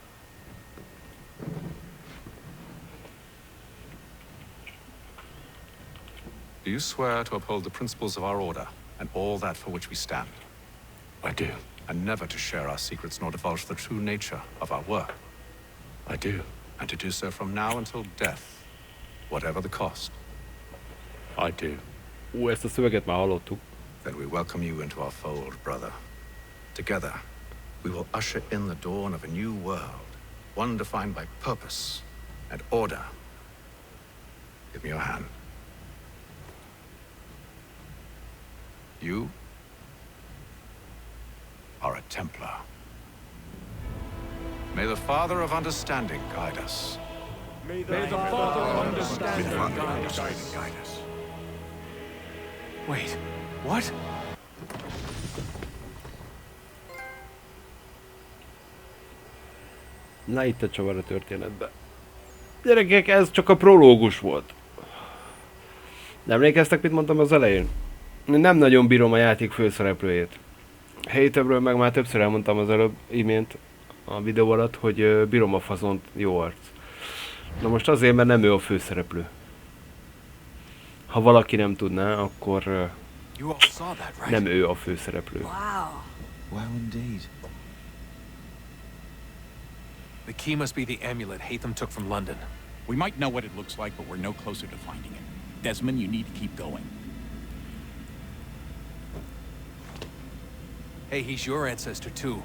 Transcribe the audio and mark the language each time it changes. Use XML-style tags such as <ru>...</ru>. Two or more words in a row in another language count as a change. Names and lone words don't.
<en>Do you swear to uphold the principles of our order and all that for which we stand? I do. And never to share our secrets nor divulge the true nature of our work? I do. And to do so from now until death, whatever the cost? I do.</en> <hu>Ezt a szöveget már hallottuk.</hu> <en>Then we welcome you into our fold, brother. Together, we will usher in the dawn of a new world, one defined by purpose and order. Give me your hand. You are a Templar. May the Father of Understanding guide us. May the Father of Understanding guide us. Wait, what?</en> <hu>Na itt a csavar a történetben. Gyerekek, ez csak a prológus volt. Nem emlékeztek, mit mondtam az elején? Nem nagyon bírom a játék főszereplőjét. Haterbről meg már többször elmondtam az előbb, imént a videó alatt, hogy bírom a fazont, jó arc. Na most azért, mert nem ő a főszereplő. Ha valaki nem tudná, akkor nem ő a főszereplő.</hu> <en>Wow. Wow, indeed. The key must be the amulet Hatham took from London. We might know what it looks like, but we're no closer to finding it. Desmond, you need to keep going. Hey, he's your ancestor too.</en>